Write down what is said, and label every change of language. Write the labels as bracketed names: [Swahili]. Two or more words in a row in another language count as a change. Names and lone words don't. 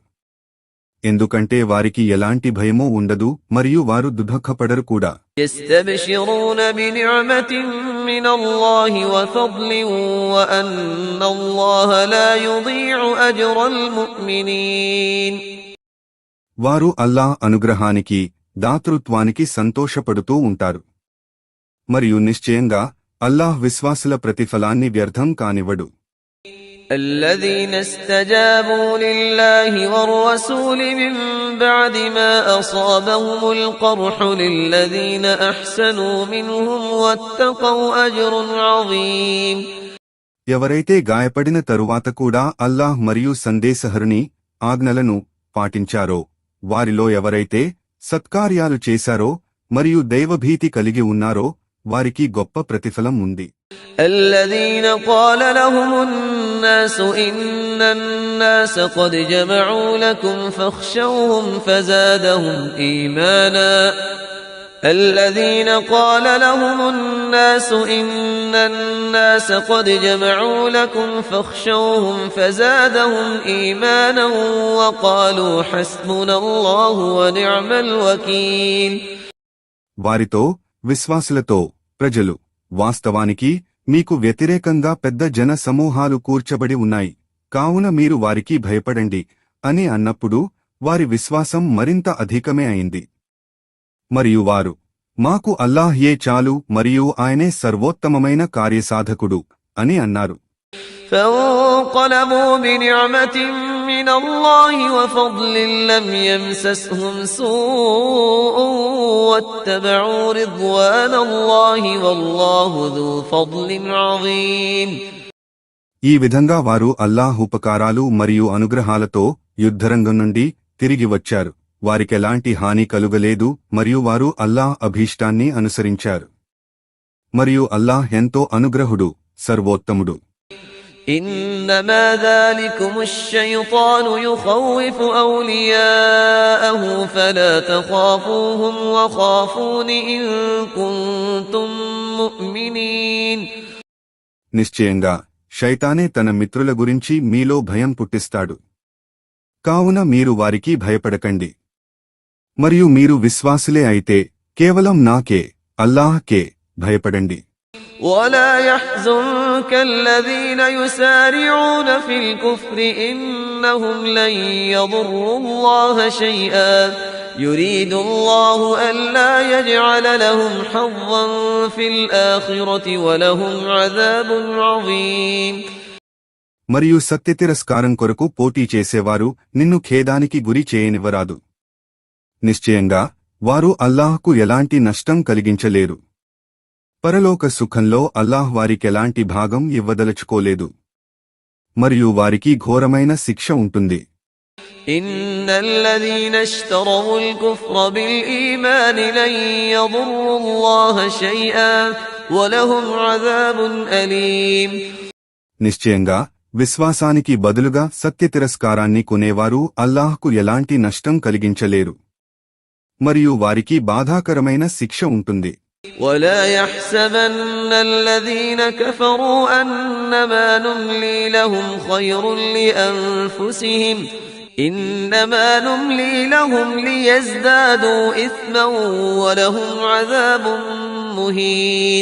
[Telugu] ఎందుకంటే వారికి ఎలాంటి భయమూ ఉండదు మరియు వారు దుఃఖపడరు కూడా. [Arabic] يستبشرون بنعمة من الله وفضل وأن الله لا يضيع أجر المؤمنين. [Telugu] వారు అల్లాహ్ అనుగ్రహానికి దాతృత్వానికి సంతోషపడుతూ ఉంటారు. మరియు నిశ్చయంగా అల్లాహ్ విశ్వాసుల ప్రతిఫలాన్ని వ్యర్థం కానివ్వడు. [Arabic] الذين استجابوا لله والرسول من بعد ما أصابهم القرح للذين أحسنوا منهم واتقوا أجر عظيم. [Telugu] ఎవరైతే గాయపడిన తరువాత కూడా అల్లాహ్ మరియు సందేశహరుని ఆజ్ఞలను పాటించారో, వారిలో ఎవరైతే సత్కార్యాలు చేశారో మరియు దైవభీతి కలిగి ఉన్నారో వారికి గొప్ప ప్రతిఫలం ఉంది. [Arabic] الذين قال لهم الناس إن الناس قد جمعوا لكم فاخشوهم فزادهم إيمانا. الذين قال لهم الناس إن الناس قد جمعوا لكم فاخشوهم فزادهم إيمانا وقالوا حسبنا الله ونعم الوكيل. [Telugu] వారితో విశ్వాసులతో ప్రజలు, వాస్తవానికి మీకు వ్యతిరేకంగా పెద్ద జన సమూహాలు కూర్చబడి ఉన్నాయి, కావున మీరు వారికి భయపడండి అని అన్నప్పుడు వారి విశ్వాసం మరింత అధికమే అయింది. మరియు వారు, మాకు అల్లాహ్యే చాలు మరియు ఆయనే సర్వోత్తమమైన కార్యసాధకుడు అని అన్నారు. [Arabic] فانقلبوا بنعمة من الله وفضل لم يمسسهم سوء واتبعوا رضوان الله والله ذو فضل عظيم. [Telugu] ఈ విధంగా వారు అల్లాహ్ ఉపకారాలు మరియు అనుగ్రహాలతో యుద్ధరంగం నుండి తిరిగి వచ్చారు. వారికెలాంటి హాని కలుగలేదు మరియు వారు అల్లాహ్ అభీష్టాన్ని అనుసరించారు. మరియు అల్లాహ్ ఎంతో అనుగ్రహుడు, సర్వోత్తముడు. [Arabic] إنما ذلكم الشيطان يخوف أولياءه فلا تخافوهم وخافون إن كنتم مؤمنين. [Telugu] నిశ్చయంగా శైతానే తన మిత్రుల గురించి మీలో భయం పుట్టిస్తాడు, కావున మీరు వారికి మరియు మీరు విశ్వాసులే అయితే కేవలం నాకే, అల్లాహ్కే భయపడండి. [Arabic] ولا يحزنك الذين يسارعون في الكفر إنهم لن يضروا الله شيئا يريد الله ألا يجعل لهم حظا في الآخرة ولهم عذاب عظيم. [Telugu] మరియు సత్యతిరస్కారం కొరకు పోటీ చేసేవారు నిన్ను ఖేదానికి గురి చేయనివ్వరాదు. నిశ్చయంగా వారు అల్లాహ్కు ఎలాంటి నష్టం కలిగించలేరు. పరలోక సుఖంలో అల్లాహ్ వారికెలాంటి భాగం ఇవ్వదలుచుకోలేదు. మరియు వారికి ఘోరమైన శిక్ష ఉంటుంది. [Arabic] إن الذين اشتروا الكفر بالإيمان لن يضروا الله شيئا ولهم عذاب أليم. [Telugu] నిశ్చయంగా విశ్వాసానికి బదులుగా సత్యతిరస్కారాన్ని కొనేవారు అల్లాహ్కు ఎలాంటి నష్టం కలిగించలేరు. మరియు వారికి బాధాకరమైన శిక్ష ఉంటుంది. [Arabic] ولا يحسبن الذين كفروا أنما نملي لهم خير لأنفسهم إنما نملي لهم ليزدادوا إثما ولهم عذاب مهين.